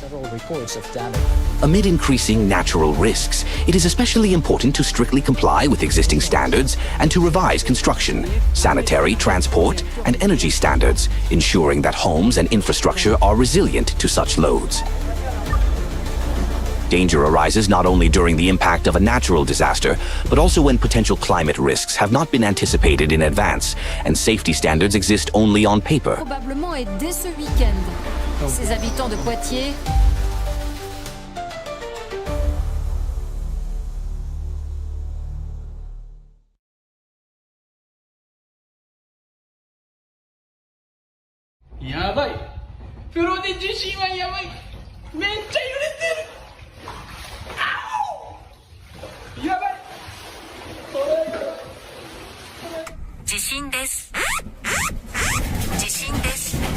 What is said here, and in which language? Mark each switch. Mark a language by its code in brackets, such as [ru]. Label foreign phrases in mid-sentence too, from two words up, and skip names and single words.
[en] Amid increasing natural risks, it is especially important to strictly comply with existing standards and to revise construction, sanitary, transport, and energy standards, ensuring that homes and infrastructure are resilient to such loads. Danger arises not only during the impact of a natural disaster, but also when potential climate risks have not been anticipated in advance, and safety standards exist only on paper. [fr] Probablement et dès ce week-end. Ces habitants de Poitiers. [ja] Yabai! 風呂で地震はやばい！めっちゃ揺れてる！地震です。地震です。